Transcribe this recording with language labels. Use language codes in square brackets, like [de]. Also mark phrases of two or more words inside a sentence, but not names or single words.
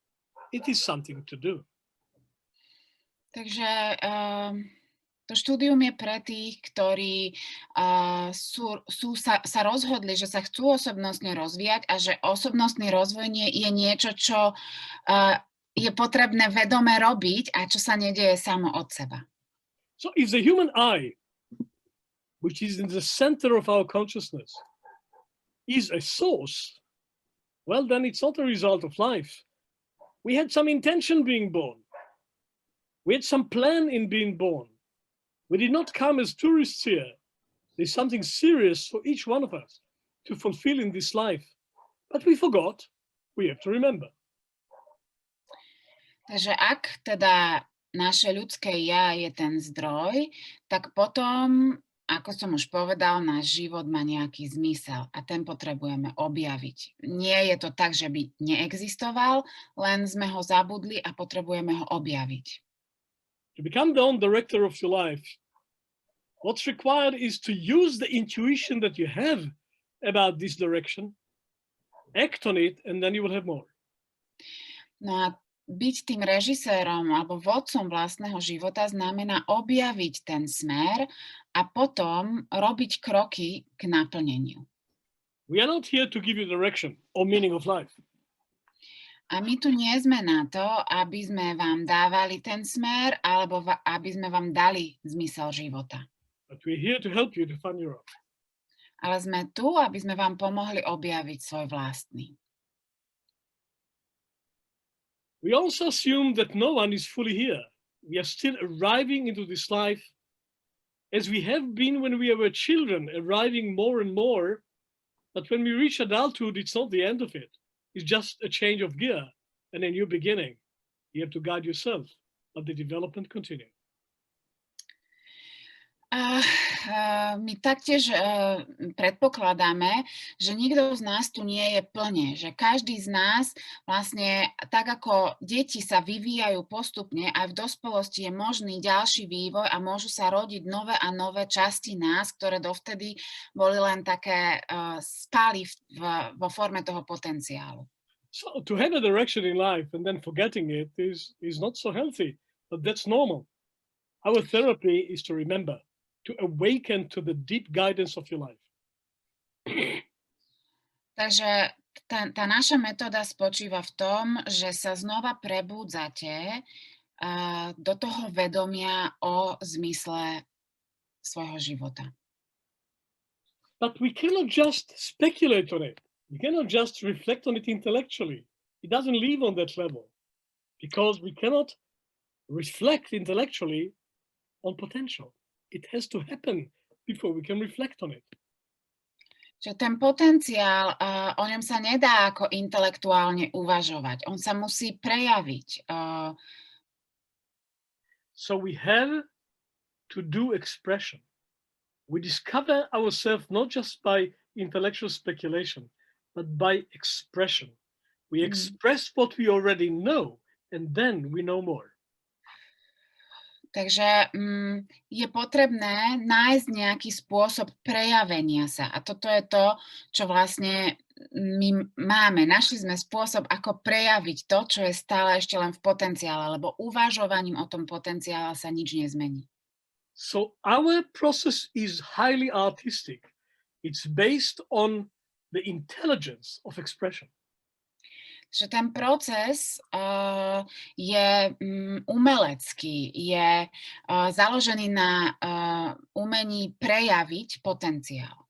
[en] It is something to do. [sk] Takže to štúdium je pre tých, ktorí sa rozhodli, že sa chcú osobnostne rozvíjať a že osobnostný rozvoj je niečo, čo je potrebné vedome robiť a čo sa nedieje samo od seba. [en] So if the human I, which is in the center of our consciousness, is a source, well, then it's not a result of life. We had some intention being born. We had some plan in being born. We did not come as tourists here. There's something serious for each one of us to fulfill in this life. But we forgot. We have to remember. [sk] Takže ak teda naše ľudské ja je ten zdroj, tak potom, ako som už povedal, náš život má nejaký zmysel a ten potrebujeme objaviť. Nie je to tak, že by neexistoval, len sme ho zabudli a potrebujeme ho objaviť. [en] To become the own director of your life, what's required is to use the intuition that you have about this direction, act on it, and then you will have more. [sk] No a byť tým režisérom alebo vodcom vlastného života znamená objaviť ten smer a potom robiť kroky k naplneniu. [en] We are not here to give you direction or meaning of life. [sk] A my tu nie sme na to, aby sme vám dávali ten smer, alebo aby sme vám dali zmysel života. [en] But we're here to help you to find your own. [sk] Ale sme tu, aby sme vám pomohli objaviť svoj vlastný. [en] We also assume that no one is fully here. We are still arriving into this life as we have been when we were children, arriving more and more. But when we reach adulthood, it's not the end of it. It's just a change of gear and a new beginning. You have to guide yourself, but the development continues. [sk] My taktiež predpokladáme, že nikto z nás tu nie je plne, že každý z nás vlastne tak ako deti sa vyvíjajú postupne, aj v dospelosti je možný ďalší vývoj a môžu sa rodiť nové a nové časti nás, ktoré dovtedy boli len také spály vo forme toho potenciálu. [en] So to have a direction in life and then forgetting it is not so healthy, but that's normal. Our therapy is to remember, to awaken to the deep guidance of your life. [sk] Takže tá naša metóda spočíva v tom, že sa znova prebúdzate do toho vedomia o zmysle svojho života. [en] But we cannot just speculate on it. We cannot just reflect on it intellectually. It doesn't live on that level because we cannot reflect intellectually on potential. It has to happen before we can reflect on it. [sk] Že ten potenciál, o ňom sa nedá ako intelektuálne uvažovať. On sa musí prejaviť. [en] So we have to do expression. We discover ourselves not just by intellectual speculation, but by expression. We express what we already know, and then we know more. [sk] Takže je potrebné nájsť nejaký spôsob prejavenia sa. A toto je to, čo vlastne my máme. Našli sme spôsob, ako prejaviť to, čo je stále ešte len v potenciále, lebo uvažovaním o tom potenciále sa nič nezmení. [en] So our process is highly artistic. It's based on the intelligence of expression. [sk] Že ten proces je umelecký, je založený na umení prejaviť potenciál.